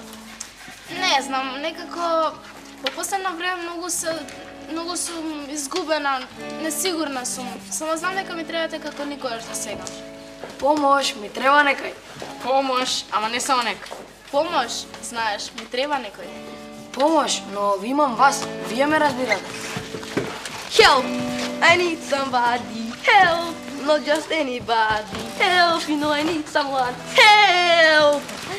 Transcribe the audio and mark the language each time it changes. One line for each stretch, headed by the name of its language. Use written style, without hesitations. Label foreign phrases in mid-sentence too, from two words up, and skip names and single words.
Macedonian: Не знам, некако по последно време многу сум изгубена, несигурна сум. Само знам дека ми требате како никогаш до сега. Помош, ми треба некој. Помош, ама не само некој. Помош, знаеш, ми треба некој. Помош, но ви имам вас, вие ме разбирате.
English: Help! I need somebody. Help! Not just anybody. Help! You know I need someone. Help!